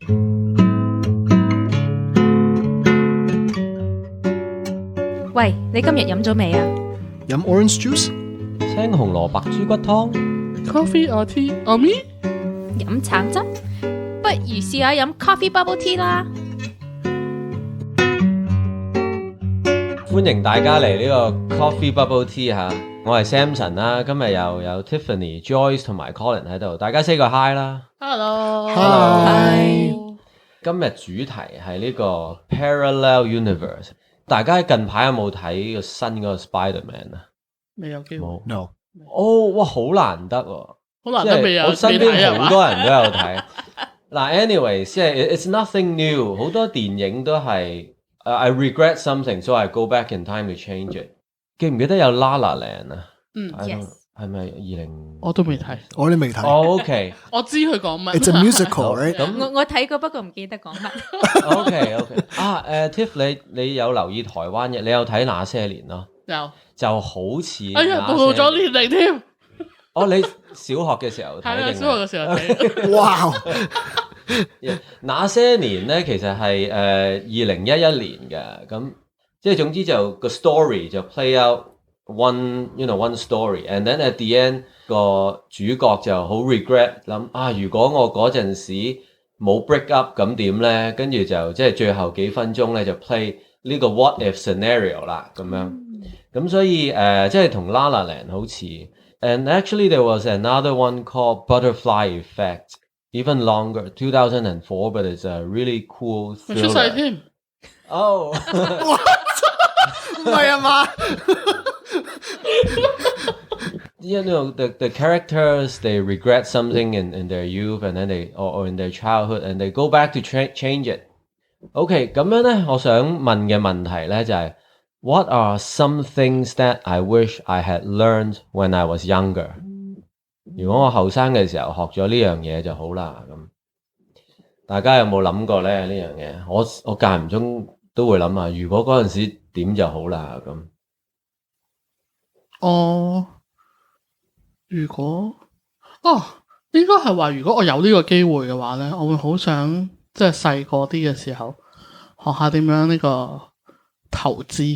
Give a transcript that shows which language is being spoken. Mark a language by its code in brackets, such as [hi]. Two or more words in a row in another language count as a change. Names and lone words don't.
[yue] 喂，你今日飲咗未啊？ [en] 飲 orange juice， [yue] 青紅蘿蔔豬骨湯 [en] ，Coffee or tea or me？ [yue] 飲橙汁？不如試下飲 Coffee Bubble Tea 啦！歡迎大家嚟呢個 Coffee Bubble Tea 嚇，我係 Samson 啦，今日又有 Tiffany、Joyce 同埋 Colin 喺度，大家 say 個 hi 啦。 [en] Hello，Hi。 [yue] 今日主題係呢個 Parallel Universe。大家近排有冇睇個新嗰個 Spider-Man 啊？未有機會。冇 [en] No。 [yue] 哦，哇，好難得喎！好難得未有。我身邊好多人都有睇。嗱，anyways， 即係 [en] it's nothing new， [yue] 好多電影都係 [en] I regret something， so I go back in time to change it。 [yue] 記唔記得有 La La Land 啊 [en] ？Yes。 [yue] 係咪20？我都未睇，我都未睇。 OK，我知佢講乜。 [en] It's a musical， right？ [yue] 我睇過，不過唔記得講乜。 OK。Tiff， 你有留意台灣嘅？你有睇那些年咯？有。就好似哎呀，暴露咗年齡添。哦，你小學嘅時候睇？係啊，小學嘅時候睇。哇！那些年咧，其實係2011年嘅，咁即係總之就個 story 就 [en] play out one story，and then at the end [yue] 個主角就好 regret 諗啊，如果我嗰陣時冇 [en] break up [yue] 咁點咧？跟住就即係最後幾分鐘咧就 [en] play 呢個 what if scenario [yue] 啦，咁樣咁所以即係同 [en] La La Land 好似 ，and actually there was another one called Butterfly Effect。Even longer, 2004, but it's a really cool thriller. [yue] 出世添。 [en] Oh. [yue] 唔係啊嘛。 [en] You know, the characters, they regret something in their youth and then or in their childhood and they go back to change it. Okay, [yue] 咁樣咧，我想問嘅問題咧就係 [en] What are some things that I wish I had learned when I was younger? [yue] 如果我後生嘅時候學咗呢樣嘢就好啦，咁大家有冇諗過咧呢樣嘢？我間唔中都會諗啊，如果嗰陣時點就好啦咁。應該係話，如果我有呢個機會嘅話咧，我會好想即係細個啲嘅時候學下點樣呢個投資。